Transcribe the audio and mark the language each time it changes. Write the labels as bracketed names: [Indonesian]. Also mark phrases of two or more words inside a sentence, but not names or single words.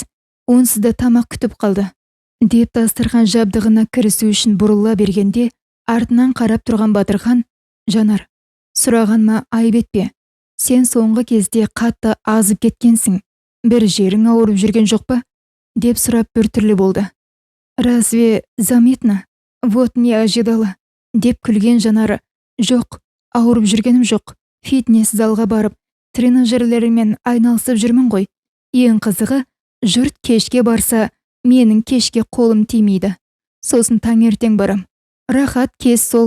[Kazakh] Онсыз да тамақ күтіп қалды, деп дастархан жабдығына кірісу үшін бұрыла бергенде, артынан қарап тұрған Батырхан: Жанар, сұрағанма айып етпе. Сен соңғы кезде қатты азып кеткенсің. Бір жерің ауырып жүрген жоқ па? Деп сұрап біртүрлі болды. [Russian] Разве заметно? Вот не ожидала. [Kazakh] Деп күлген Жанар: жоқ, ауырып жүргенім жоқ. Фитнес залға барып, тренажерлермен айналысып жүрмін ғой. Ең қызығы, жұрт кешке барса, менің кешке қолым тимейді. Сосын таңертең барам. Рахат кез сол.